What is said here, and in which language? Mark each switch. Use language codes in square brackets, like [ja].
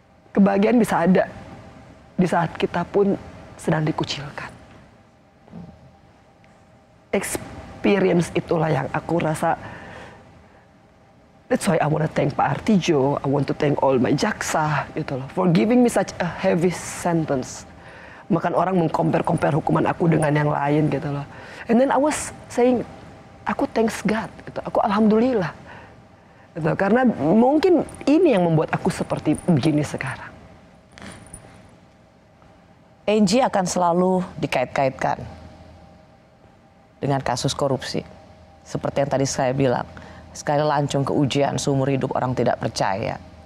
[id] Kebahagiaan bisa ada di saat kita pun sedang dikucilkan. Experience itulah yang aku rasa. [en] That's why I want to thank Pak Artijo, I want to thank all my jaksa gitu loh, for giving me such a heavy sentence. [id] Makan orang mengcompare hukuman aku dengan yang lain gitu loh. [en] And then I was saying, aku thanks God gitu. [id] Aku alhamdulillah. Gitu. Karena mungkin ini yang membuat aku seperti begini sekarang. Angie akan selalu dikait-kaitkan dengan kasus korupsi. Seperti yang tadi saya bilang, sekali lancung ke ujian seumur hidup orang tidak percaya.